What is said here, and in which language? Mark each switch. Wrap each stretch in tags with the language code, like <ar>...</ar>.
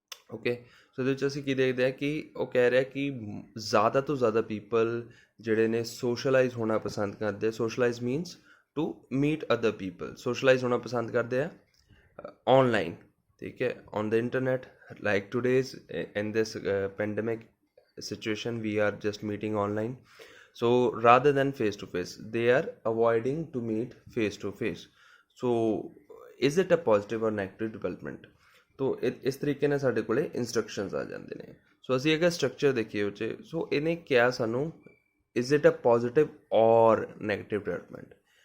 <pa>Okay, ਸੋ ਇਹਦੇ ਵਿੱਚ ਅਸੀਂ ਕੀ ਦੇਖਦੇ ਹਾਂ ਕਿ ਉਹ ਕਹਿ ਰਿਹਾ ਕਿ ਜ਼ਿਆਦਾ ਤੋਂ ਜ਼ਿਆਦਾ ਪੀਪਲ ਜਿਹੜੇ ਨੇ ਸੋਸ਼ਲਾਈਜ਼ ਹੋਣਾ ਪਸੰਦ ਕਰਦੇ।</pa> <en>Socialise means to meet other people. Socialise</en> <pa>ਹੋਣਾ ਪਸੰਦ ਕਰਦੇ ਆ</pa> <en>Online, ਠੀਕ ਹੈ, on the internet. Like today's in this pandemic situation we are just meeting online, so rather than face to face they are avoiding to meet face to face. So is it a positive or negative development?</en> <hi>तो इस तरीके</hi> <pa>ਨਾਲ ਸਾਡੇ ਕੋਲੇ instructions ਆ ਜਾਂਦੇ ਨੇ। ਸੋ ਅਸੀਂ ਅਗਰ ਸਟਰਕਚਰ ਦੇਖੀਏ ਉਹ 'ਚ, ਸੋ ਇਹਨੇ ਕਿਹਾ ਸਾਨੂੰ</pa> <en>is it a positive or negative development?</en>